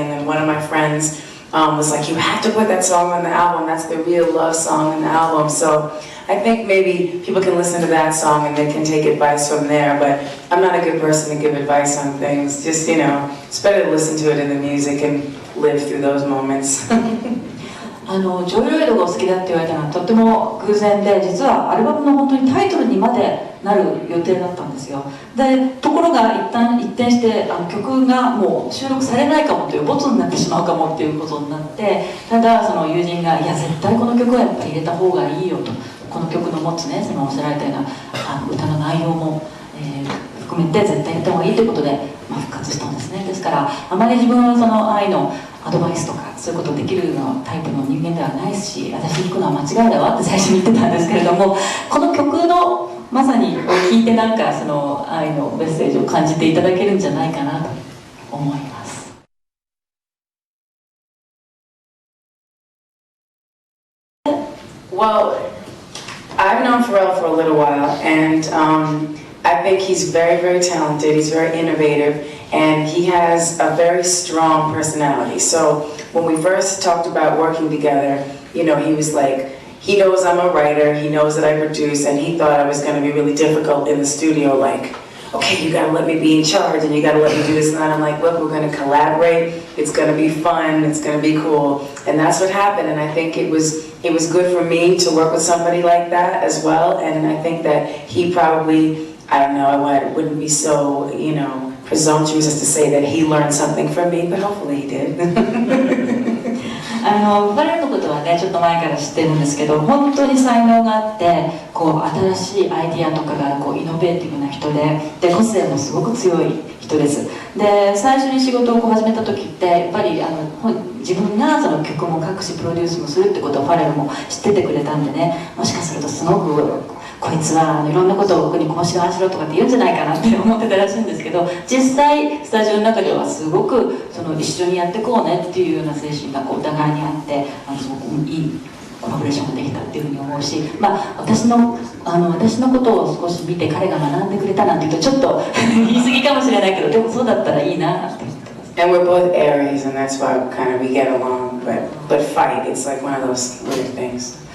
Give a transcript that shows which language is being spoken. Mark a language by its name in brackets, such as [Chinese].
[English] And then one of my friends was like, you have to put that song on the album, that's the real love song in the album. So I think maybe people can listen to that song and they can take advice from there, but I'm not a good person to give advice on things. Just, you know, it's better to listen to it in the music and live through those moments. [Japanese] ジョイロイドがお好きだって言われたのはとっても偶然で、実はアルバムの本当にタイトルにまでなる予定だったんですよ。で、ところが一転して曲がもう収録されないかもという、ボツになってしまうかもっていうことになって、ただその友人が、いや絶対この曲はやっぱり入れた方がいいよと、この曲の持つね、そのおっしゃられたような歌の内容も、含めて絶対入れた方がいいということで、復活したんですね。ですからあまり自分はその愛のアドバイスとかそういうことできるのタイプの人間ではないし、私に聞くのは間違いだわって最初に言ってたんですけれども、この曲のまさに聴いてなんかその愛のメッセージを感じていただけるんじゃないかなと思います。 [English] Well, I've known Pharrell for a little while, and I think he's very, very talented. He's very innovative, and he has a very strong personality. So when we first talked about working together, you know, he was like, he knows I'm a writer, he knows that I produce, and he thought I was going to be really difficult in the studio, like, okay, you gotta let me be in charge, and you gotta let me do this and that. I'm like, look, we're gonna collaborate, it's gonna be fun, it's gonna be cool. And that's what happened, and I think it was good for me to work with somebody like that as well, and I think that he probably, I don't know, I wouldn't be so, you know, presumptuous as to say that he learned something from me, but hopefully he did. [Japanese] 彼のことはね、ちょっと前から知ってるんですけど、本当に才能があって、こう新しいアイディアとかがこうイノベーティブな人で、個性もすごく強い人です。で、最初に仕事を始めた時って、やっぱり自分がその曲も書くしプロデュースもするってことをファレルも知っててくれたんでね、もしかするとすごくこいつはいろんなことを僕にこうしろああしろとかって言うんじゃないかなって思ってたらしいんですけど、実際スタジオの中ではすごく一緒にやっていこうねっていうような精神がお互いにあって、すごくいいコラボレーションができたっていうふうに思うし、私のことを少し見て彼が学んでくれたなんて言うとちょっと言い過ぎかもしれないけど、でもそうだったらいいなって思ってます。 [English] And we're both Aries, and that's why kind of we get along, but fight, it's like one of those weird things.